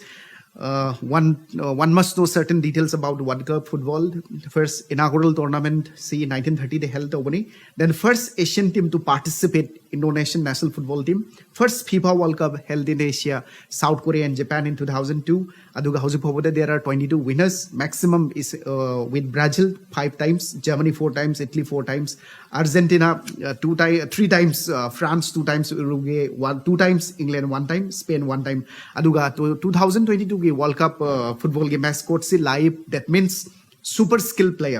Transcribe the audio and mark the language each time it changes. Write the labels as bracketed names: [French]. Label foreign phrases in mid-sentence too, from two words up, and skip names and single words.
[English] One must know certain details about World Cup football. First inaugural tournament, see 1930 they held the opening. Then first Asian team to participate Indonesian national football team. First FIFA World Cup held in Asia, South Korea and Japan in 2002. [Manipuri] Aduga hausi phobode [English] there are 22 winners. Maximum is with Brazil 5 times, Germany 4 times, Italy 4 times, Argentina 3 times, France 2 times, Uruguay 2 times, England 1 time, Spain 1 time. Aduga 2022 ge World Cup football game mascot si live, that means super skilled player.